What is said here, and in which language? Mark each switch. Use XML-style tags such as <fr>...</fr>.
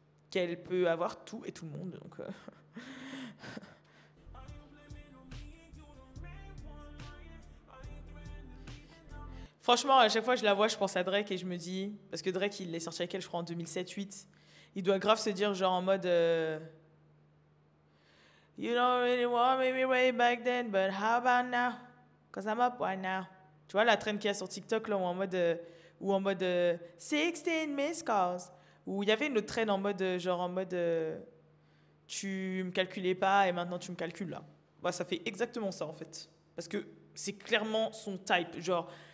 <fr>Qu'elle peut avoir tout et tout le monde. Donc, Franchement, à chaque fois que je la vois, je pense à Drake et je me dis... Parce que Drake, il est sorti avec elle, je crois, en 2007-8. Il doit grave se dire, genre, en mode...</fr> <en>You don't really want me way back then, but how about now? Cause I'm up right now.</en> <fr>Tu vois la trend qu'il y a sur TikTok, là, où en mode 16 missed calls. Où il y avait une autre trend en mode, genre, en mode... tu me calculais pas et maintenant tu me calcules, là. Bah, ça fait exactement ça, en fait. Parce que c'est clairement son type. Genre...</fr>